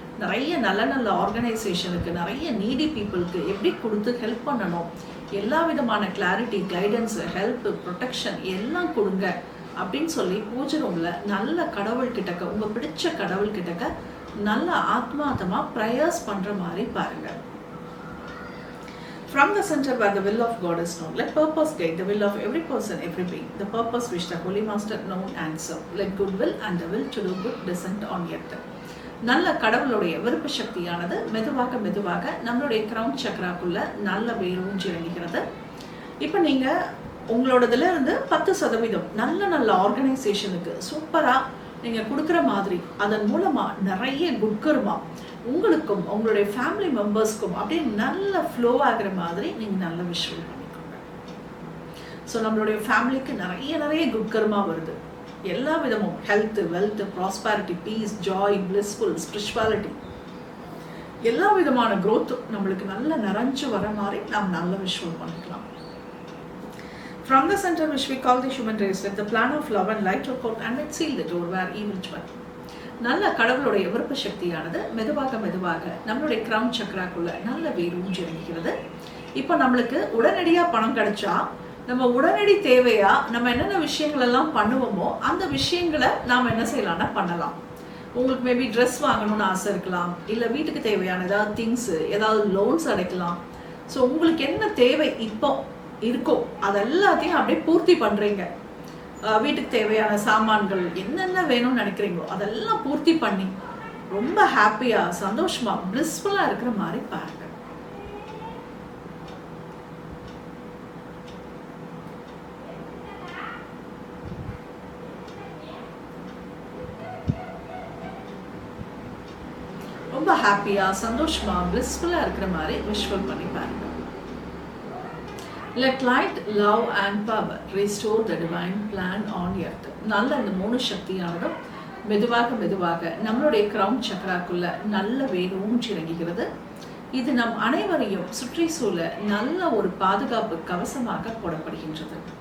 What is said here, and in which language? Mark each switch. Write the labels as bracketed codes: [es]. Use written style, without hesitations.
[ta] நிறைய நல்ல நல்ல ஆர்கனைசேஷனுக்கு, நிறைய நீடி பீப்புளுக்கு எப்படி கொடுத்து ஹெல்ப் பண்ணணும், எல்லா விதமான கிளாரிட்டி, கைடன்ஸு, ஹெல்ப்பு, ப்ரொடெக்ஷன் எல்லாம் கொடுங்க அப்படின்னு சொல்லி பூஜை ரூமில் நல்ல கடவுள்கிட்டக்க, உங்கள் பிடிச்ச கடவுள்கிட்டக்க நல்ல ஆத்மார்த்தமாக ப்ரேயர்ஸ் பண்ணுற மாதிரி பாருங்கள். [en] From the center where the will of God is known, let purpose guide the will of every person, every being. The purpose which the Holy Master known and serve. Let good will and the will to do good descend on earth. [ta] நல்ல கடவுளுடைய விருப்ப சக்தியானது மெதுவாக மெதுவாக நம்மளுடைய crown சக்கராக்குள்ள நல்ல வேரூன்றி இறங்குகிறது. இப்போ நீங்கள் உங்களோடதுல இருந்து 10% நல்ல நல்ல ஆர்கனைசேஷனுக்கு சூப்பராக நீங்கள் கொடுக்குற மாதிரி, அதன் மூலமாக நிறைய குட்கர்மா உங்களுக்கும் உங்களுடைய ஃபேமிலி மெம்பர்ஸ்க்கும் அப்படியே நல்ல ஃப்ளோ ஆகிற மாதிரி நீங்கள் நல்ல விஷுவல் பண்ணிக்கோங்க. ஸோ நம்மளுடைய ஃபேமிலிக்கு நிறைய குட்கர்மா வருது. எல்லா விதமும் health, wealth, prosperity, piece, Joy, blissful, spirituality, எல்லா விதமான growth நம்மளுக்கு நல்ல நிறைஞ்சு வர மாதிரி நாம் நல்ல விஷுவல் பண்ணிக்கலாம். [en] From the center which we call the human race, let the plan of love and light work out and let seal the door where evil dwell. [ta] நல்ல கடவுளுடைய விருப்ப சக்தியானது மெதுவாக மெதுவாக நம்மளுடைய கிரவுன் சக்கராக்குள்ள நல்ல வேரூன்றி இறங்குகிறது. இப்போ நம்மளுக்கு உடனடியாக பணம் கிடைச்சா நம்ம உடனடி தேவையா நம்ம என்னென்ன விஷயங்கள் எல்லாம் பண்ணுவோமோ அந்த விஷயங்களை நாம் என்ன செய்யலாம்னா பண்ணலாம். உங்களுக்கு மேபி ட்ரெஸ் வாங்கணும்னு ஆசை இருக்கலாம், இல்லை வீட்டுக்கு தேவையான ஏதாவது திங்ஸு, ஏதாவது லோன்ஸ் அடைக்கலாம். ஸோ உங்களுக்கு என்ன தேவை இப்போ இருக்கோ அதெல்லாத்தையும் அப்படியே பூர்த்தி பண்ணுறீங்க. வீட்டுக்கு தேவையான சாமான்கள் என்னென்ன வேணும்னு நினைக்கிறீங்களோ அதெல்லாம் பூர்த்தி பண்ணி ரொம்ப ஹாப்பியாக, சந்தோஷமாக, பிளிஸ்ஃபுல்லாக இருக்கிற மாதிரி பாருங்க. ரொம்ப ஹாப்பியாக, சந்தோஷமாக, பிளிஸ்ஃபுல்லாக இருக்கிற மாதிரி விஷுவல் பண்ணி பாருங்க. [en] Let light, love and power restore the divine plan on earth. [ta] நல்ல இந்த 3 சக்தியானதும் மெதுவாக மெதுவாக நம்மளுடைய கிரவுன் சக்கராக்குள்ள நல்ல வேரூன்றி இறங்குகிறது. இது நம் அனைவரையும் சுற்றி சூழ நல்ல ஒரு பாதுகாப்பு கவசமாக போடப்படுகின்றது.